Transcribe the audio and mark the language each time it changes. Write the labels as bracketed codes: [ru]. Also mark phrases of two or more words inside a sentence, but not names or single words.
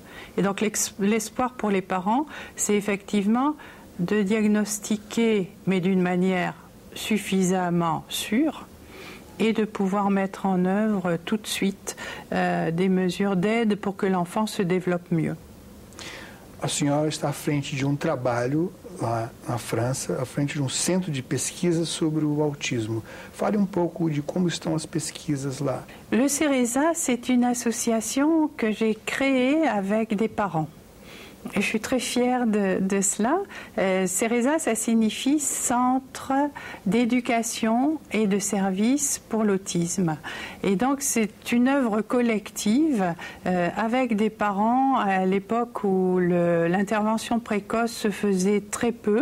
[fr] Et donc l'espoir pour les parents, c'est effectivement de diagnostiquer, mais d'une manière suffisamment sûre, et de pouvoir mettre en œuvre tout de suite des mesures d'aide pour que l'enfant se développe mieux. [pt] A senhora está à frente de trabalho lá na França, à frente de centro de pesquisa sobre o autismo. Fale pouco de como estão as pesquisas lá. [fr] Le CERESA, c'est une association que j'ai créée avec des parents. Et je suis très fière de cela. CERESA, ça signifie Centre d'éducation et de services pour l'autisme. Et donc c'est une œuvre collective avec des parents à l'époque où l'intervention précoce se faisait très peu.